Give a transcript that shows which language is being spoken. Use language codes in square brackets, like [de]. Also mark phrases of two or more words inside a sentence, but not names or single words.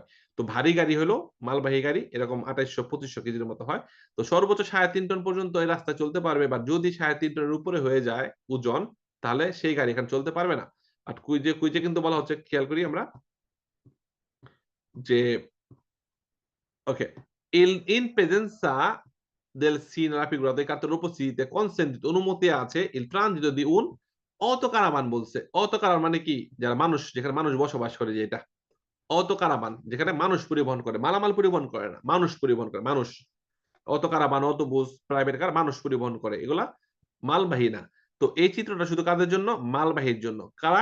[bn] তো ভারী গাড়ি হলো মালবাহী গাড়ি এরকম 2800, 2500 কেজির মতো হয়। তো সর্বোচ্চ 3.5 টন পর্যন্ত এই রাস্তায় চলতে পারবে, বা যদি 3.5 টনের উপরে হয়ে যায় ওজন, তাহলে সেই গাড়ি এখানে চলতে পারবে না। আর কুইজে কিন্তু বলা হচ্ছে, খেয়াল করি আমরা যে [it] ok, in presenza del sì nella figura dei cartellopostiti consentito [bn] অনুমতি আছে [it] il transito di un autocaravan বলছে। [bn] অটোকারাভান মানে কি? যারা মানুষ, যেখানে মানুষ বসবাস করে, যে এটা অটোকারাভান, যেখানে মানুষ পরিবহন করে, মালামাল পরিবহন করে না, মানুষ পরিবহন করে, মানুষ। অটোকারাভান, অটোবুস, প্রাইভেট কার মানুষ পরিবহন করে, এগুলা মালবাহী না। তো এই চিত্রটা শুধু কাদের জন্য? মালবাহীর জন্য। কারা?